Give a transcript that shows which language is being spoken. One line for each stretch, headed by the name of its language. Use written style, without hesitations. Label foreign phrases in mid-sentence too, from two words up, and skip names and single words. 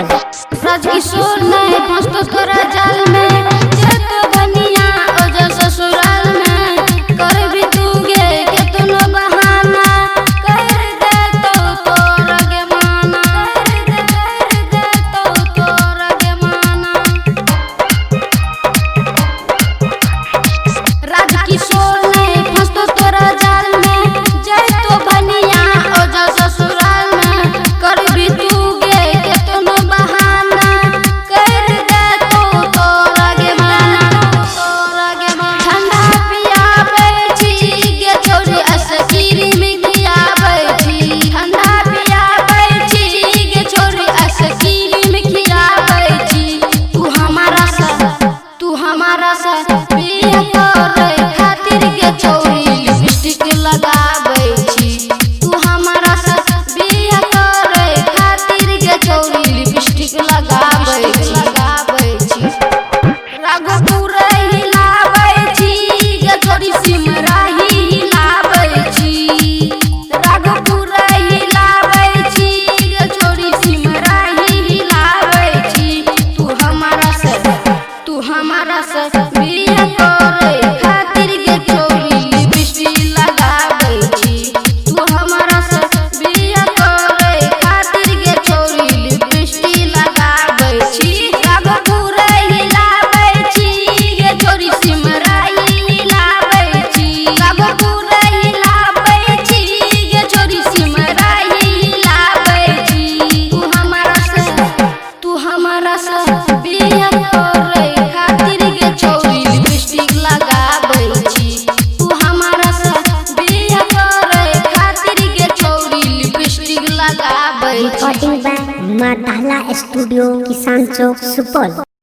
Maithili: राजकिशोर नहीं फंसतो तोरा जाल में जेतो बनिया ओजो ससुराल में करबी तू गे केतनो बहाना कर दे तो तोरा गे माना राजकिशोर नहीं फंसतो तोरा जाल में जेतो बनिया ओजो ससुराल में करबी तू गे केतनो बहाना कर दे तो तोरा गे माना ठंडा पियाबै छी गे छोरी आइसक्रीम खियाबै छी ठंडा पियाबै छी गे छोरी आइसक्रीम खियाबै छी तू हमारा से बिया करे खातिर के चोरी लिपस्टिक लगाबै छी तू हमारा से बिया करे खातिर के चोरी लिपस्टिक लगाबै छी राघोपुर हिलाबै छी गे छोरी सिमराही हिलाबै छी राघोपुर हिलाबै छी गे छोरी सिमराही हिलाबै छी तू हमारा से बिया करे खातिर के चोरी लिपस्टिक लगाबै छी तू हमारा से बिया करे खातिर के चोरी लिपस्टिक लगाबै छी राघोपुर हिलाबै छी गे छोरी सिमराही हिलाबै छी राघोपुर हिलाबै छी गे छोरी सिमराही हिलाबै छी तू हमारा से बिया करे खातिर के चोरी लिपस्टिक लगाबै छी तू हमारा से बिया करे खातिर के चोरी लिपस्टिक लगाबै छी
English: Recording by Matala Studio Kisan Chowk Supaul.